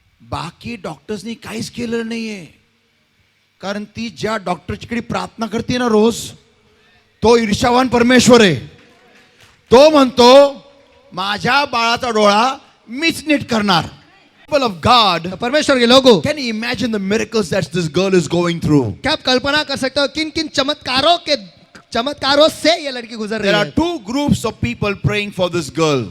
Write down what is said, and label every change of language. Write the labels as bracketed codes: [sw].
[mr] बाकी डॉक्टर्सनी काहीच केलं नाहीये. कारण ती ज्या डॉक्टरकडे प्रार्थना करते ना रोज, तो ईर्ष्यावान परमेश्वर आहे. तो म्हणतो माझ्या बाळाचा डोळा मीच नीट करणार. [en] People of God, [hi] तो परमेश्वर के लोगों, [en] can you imagine the miracles that this girl is going through? [hi] क्या आप कल्पना कर सकते हो किन किन चमत्कारों से ये लड़की गुजर रही [en] There are [hi] है. [en] two groups of people praying for this girl.